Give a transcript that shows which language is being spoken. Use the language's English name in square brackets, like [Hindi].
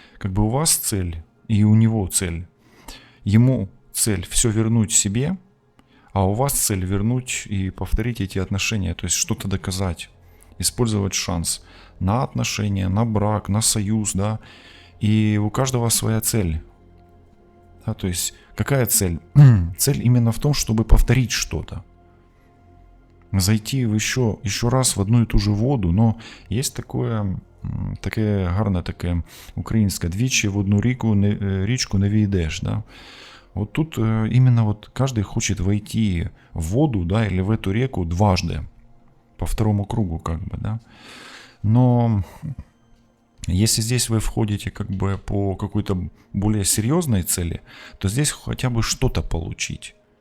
[Russian] Как бы у вас цель, и у него цель. Ему цель все вернуть себе, а у вас цель вернуть и повторить эти отношения, то есть что-то доказать, использовать шанс на отношения, на брак, на союз, да. И у каждого своя цель. Да, то есть какая цель? Цель именно в том, чтобы повторить что-то. Зайти еще раз в одну и ту же воду, но есть [Ukrainian] таке гарне таке українське, двічі в одну річку не війдеш, [Russian] да. Вот тут именно вот каждый хочет войти в воду, да, или в эту реку дважды, по второму кругу, как бы, да. Но если здесь вы входите как бы по какой-то более серьезной цели, то здесь хотя бы что-то получить.